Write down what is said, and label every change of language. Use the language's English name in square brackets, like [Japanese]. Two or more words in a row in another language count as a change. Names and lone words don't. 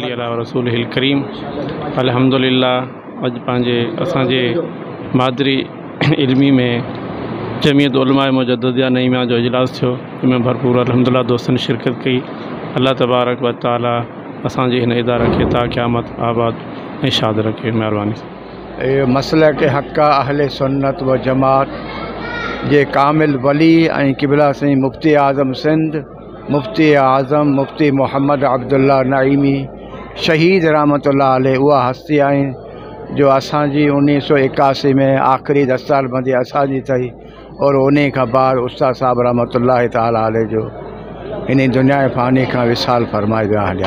[Arabic] صلی اللہ رسول الکریم۔ [Sindhi] الحمدللہ اج پانجے اساں مادری علمی میں جمعیت علماء مجددیہ نعیمیہ جو اجلاس تھو، ان میں بھرپور الحمدللہ دوستن شرکت کی۔ [Arabic] اللہ تبارک و تعالی [Sindhi] اساں ہن ادارہ کے تا قیامت آباد ऐं शाद रखे। महिरबानी। मसलक हक़ अहले सुन्नत व जमात जे कामिल वली ऐं क़िबला साईं मुफ्ती आज़म सिंध मुफ्ती आज़म मुफ्ती मोहम्मद अब्दुल्ला नईमी शहीद [Arabic] رحمۃ اللہ علیہ [Sindhi] उहा हस्ती आहिनि जो असांजी 1981 में आख़िरी दस्तारबंदी असांजी थी, और उन खां बाद उस्ताद साहब [Arabic] رحمۃ اللہ تعالی علیہ [Sindhi] जो इन दुनिया फ़ानी खां विसाल फरमाए विया हलिया।